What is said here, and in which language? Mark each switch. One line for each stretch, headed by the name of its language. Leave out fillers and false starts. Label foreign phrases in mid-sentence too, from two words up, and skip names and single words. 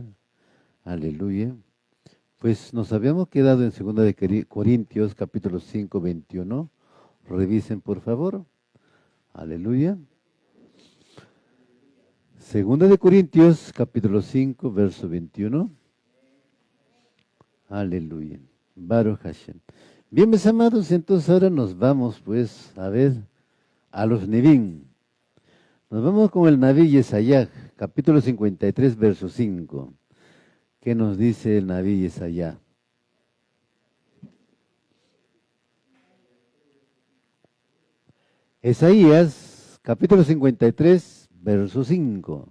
Spanish: Aleluya. Pues nos habíamos quedado en 2 Corintios, capítulo 5, 21. Revisen, por favor. Aleluya. 2 Corintios, capítulo 5, verso 21. Aleluya.
Hebrew: ברוך השם.
Spanish: Bien, mis amados, entonces ahora nos vamos, pues, a ver, a los Nevim. Nos vamos con el Naví Yesayah, capítulo 53, verso 5. ¿Qué nos dice el Naví Yesayah? Isaías, capítulo 53, verso 5.